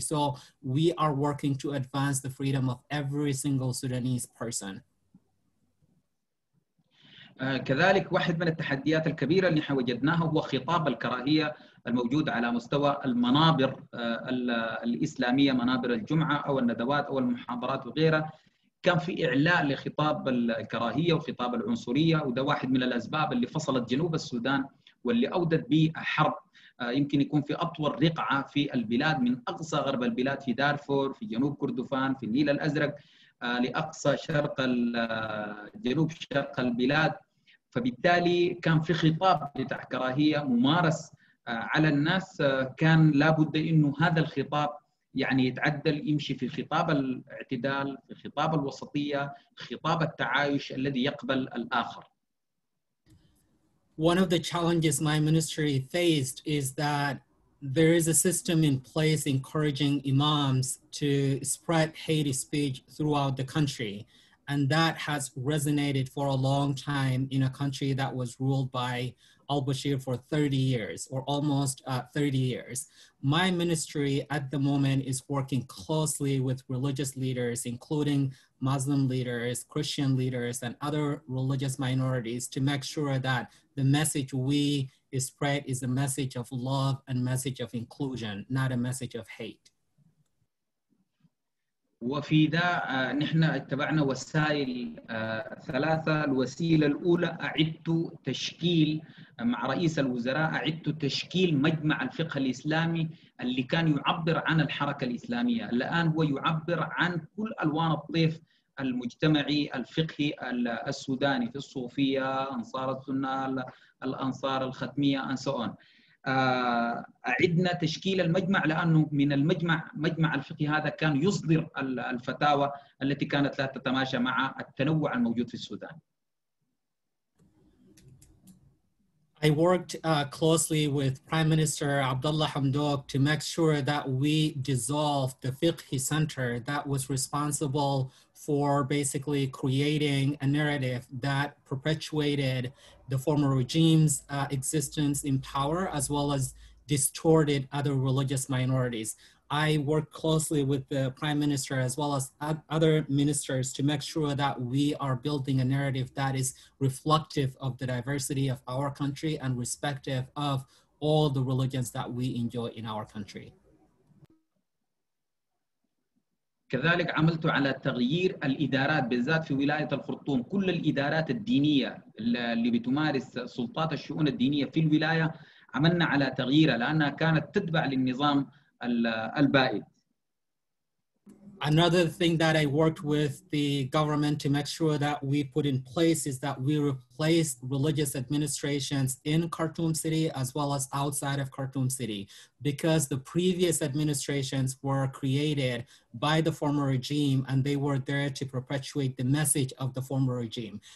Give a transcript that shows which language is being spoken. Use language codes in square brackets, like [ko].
[en] So we are working to advance the freedom of every single Sudanese person. [ar] كذلك واحد من التحديات الكبيرة اللي احنا وجدناها هو خطاب الكراهية الموجود على مستوى المنابر الإسلامية، منابر الجمعة أو الندوات أو المحاضرات وغيرها. كان في إعلاء لخطاب الكراهية وخطاب العنصرية، وده واحد من الأسباب اللي فصلت جنوب السودان واللي أودت به حرب يمكن يكون في أطول رقعة في البلاد، من أقصى غرب البلاد في دارفور، في جنوب كردفان، في النيل الأزرق، لأقصى شرق جنوب شرق البلاد. فبالتالي كان في خطاب بتاع كراهية ممارس على الناس. كان لابد إنه هذا الخطاب يعني يتعدل، يمشي في خطاب الاعتدال، في خطاب الوسطية، خطاب التعايش الذي يقبل الآخر. [en] One of the challenges my ministry faced is that there is a system in place encouraging imams to spread hate speech throughout the country. And that has resonated for a long time in a country that was ruled by al-Bashir for 30 years, or almost 30 years. My ministry at the moment is working closely with religious leaders, including Muslim leaders, Christian leaders, and other religious minorities, to make sure that the message we spread is a message of love and message of inclusion, not a message of hate. [ar] وفي ذا نحن اتبعنا وسائل ثلاثة. الوسيلة الأولى أعدت تشكيل مع رئيس الوزراء، أعدت تشكيل مجمع الفقه الإسلامي اللي كان يعبر عن الحركة الإسلامية. الآن هو يعبر عن كل ألوان الطيف المجتمعي الفقهي السوداني، في الصوفية، أنصار السنة، الأنصار الختمية [en] and so on. [ar] أعدنا تشكيل المجمع لأنه من مجمع الفقه هذا كان يصدر الفتاوى التي كانت لا تتماشى مع التنوع الموجود في السودان. [en] I worked closely with Prime Minister Abdullah Hamdok to make sure that we dissolved the Fiqh Center that was responsible for basically creating a narrative that perpetuated the former regime's existence in power, as well as distorted other religious minorities. I work closely with the Prime Minister as well as other ministers to make sure that we are building a narrative that is reflective of the diversity of our country and respective of all the religions that we enjoy in our country. [ar] كذلك عملت على تغيير الإدارات بالذات في ولاية الخرطوم. كل الإدارات الدينية اللي بتمارس سلطات الشؤون الدينية في الولاية عملنا على تغييرها لأنها كانت تتبع للنظام البائد. [en] Another thing that I worked with the government to make sure that we put in place is that we replaced religious administrations in Khartoum City as well as outside of Khartoum City, because the previous administrations were created by the former regime and they were there to perpetuate the message of the former regime.